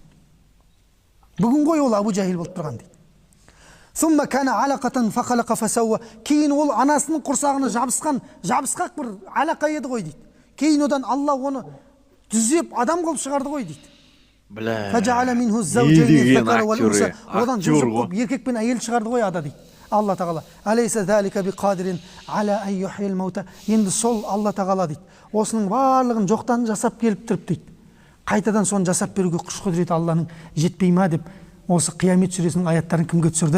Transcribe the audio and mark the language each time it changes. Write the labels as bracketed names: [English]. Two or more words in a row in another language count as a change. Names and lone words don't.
[Kazakh] Бүгін ғой ол Абу Жахил болып тұрған дейді. [Arabic] ثم كان علقة فخلق فسوى. [Kazakh] Кейін ол анасының құрсағына жабысқақ бір алақа еді ғой дейді. Кейін одан Алла оны түзеп адам қылып шығарды ғой дейді. [Arabic] فجعل منه الزوجين الذكر والأنثى. [Kazakh] Одан жұп еркек пен әйел шығарды ғой ада дейді. Алла тағала [Arabic] أليس ذلك بقادر على أن يحيي الموتى. [Kazakh] Енді сол Алла тағала дейді, осының барлығын жоқтан жасап келіп тұрып дейді, қайтадан соны жасап беруге күш құдіреті Алланың жетпей ма деп осы Қиямет сүресінің аяттарын кімге түсірді?